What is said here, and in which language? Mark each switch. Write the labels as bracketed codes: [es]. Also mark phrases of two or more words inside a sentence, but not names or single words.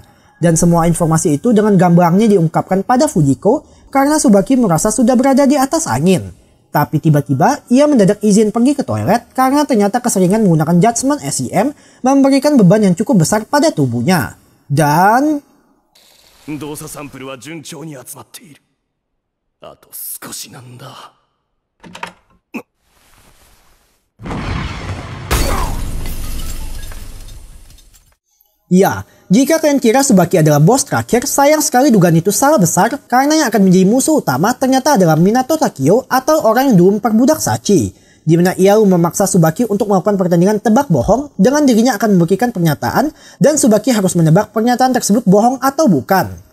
[id] Dan semua informasi itu dengan gamblangnya diungkapkan pada Fujiko karena Tsubaki merasa sudah berada di atas angin. Tapi tiba-tiba ia mendadak izin pergi ke toilet karena ternyata keseringan menggunakan judgment SEM memberikan beban yang cukup besar pada tubuhnya. Dan [ja] 動作サンプルは順調に集まっている。あと少しなんだ。 [id] Ya, jika kalian kira Tsubaki adalah bos terakhir, sayang sekali dugaan itu salah besar karena yang akan menjadi musuh utama ternyata adalah Minato Takio atau orang yang dulu memperbudak Sachi, di mana ia memaksa Tsubaki untuk melakukan pertandingan tebak bohong dengan dirinya akan memberikan pernyataan dan Tsubaki harus menebak pernyataan tersebut bohong atau bukan.